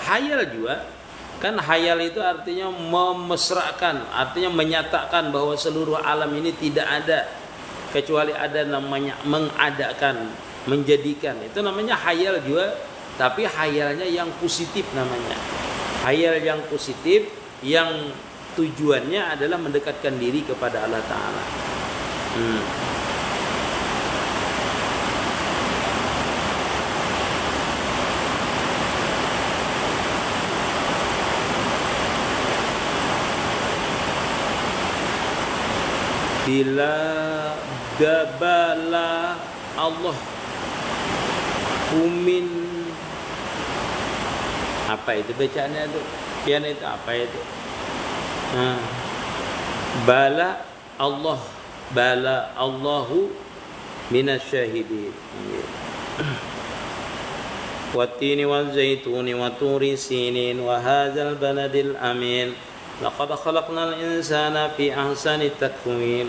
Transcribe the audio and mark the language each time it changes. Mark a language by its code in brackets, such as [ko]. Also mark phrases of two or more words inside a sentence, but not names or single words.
[id] Hayal juga kan, hayal itu artinya memesrakan, artinya menyatakan bahwa seluruh alam ini tidak ada kecuali ada, namanya mengadakan, menjadikan. Itu namanya hayal juga, tapi hayalnya yang positif namanya. Hayal yang positif yang tujuannya adalah mendekatkan diri kepada Allah Ta'ala. Bila gabala Allah umin, apa itu bacaannya itu? Pian itu apa itu? [ar] بلى الله من الشاهدين. والتين والزيتون وطور سينين وهذا البلد الأمين. لقد خلقنا الإنسان في أحسن تقويم.